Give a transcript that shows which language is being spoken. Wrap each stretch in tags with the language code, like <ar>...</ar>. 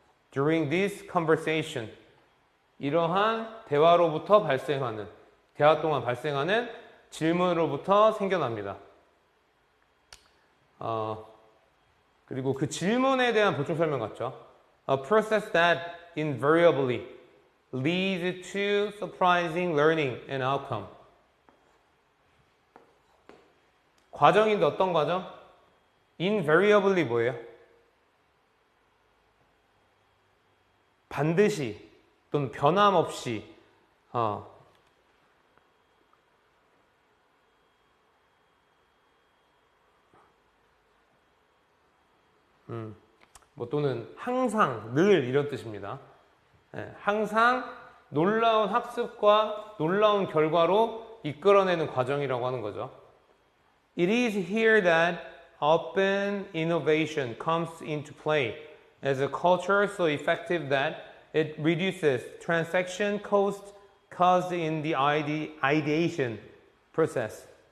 <en>During this conversation.</en> <ko>이러한 대화로부터 발생하는, 대화 동안 발생하는 질문으로부터 생겨납니다. 그리고 그 질문에 대한 보충 설명 같죠.</ko> <en>A process that invariably leads to surprising learning and outcome.</en> <ko>과정인데 어떤 과정? invariably 뭐예요? 반드시 또는 변함없이 뭐 또는 항상, 늘 이런 뜻입니다. 항상 놀라운 학습과 놀라운 결과로 이끌어내는 과정이라고 하는 거죠.</ko> <en>It is here that open innovation comes into play as a culture so effective that it reduces transaction costs caused in the ideation process.</en>